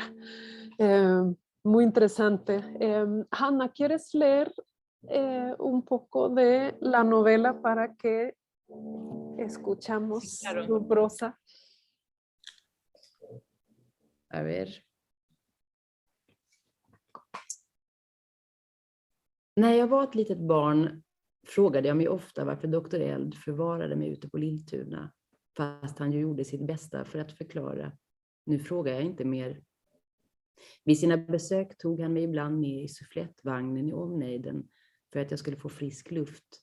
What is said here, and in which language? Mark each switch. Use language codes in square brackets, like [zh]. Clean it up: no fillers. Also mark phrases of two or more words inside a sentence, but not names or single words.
[es] Muy interesante. Hanna, ¿quieres leer un poco de la novela para que Sí, escuchamos claro. su prosa? A ver. [sv] När jag var ett litet barn frågade jag mig ofta varför doktor Eld förvarade mig ute på Lilltuna, fast han ju gjorde sitt bästa för att förklara. Nu frågar jag inte mer. Vid sina besök tog han mig ibland med i sufflettvagnen i omnejden för att jag skulle få frisk luft.